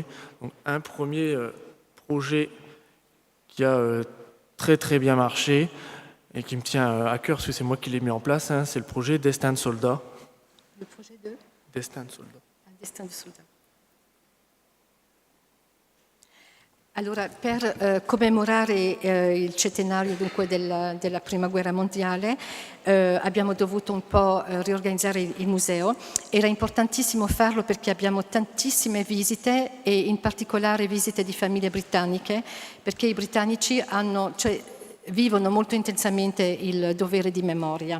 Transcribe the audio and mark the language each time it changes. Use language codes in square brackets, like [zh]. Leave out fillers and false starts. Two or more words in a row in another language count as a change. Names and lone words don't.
[fr] Donc, un premier projet qui a très très bien marché, et qui me tient à cœur parce que c'est moi qui l'ai mis en place, c'est le projet Destin de soldat. Le projet de Destin de soldat. Destin de soldat. [it] Allora, per commemorare il centenario dunque della Prima Guerra Mondiale abbiamo dovuto un po' riorganizzare il museo. Era importantissimo farlo perché abbiamo tantissime visite e in particolare visite di famiglie britanniche, perché i britannici vivono molto intensamente il dovere di memoria.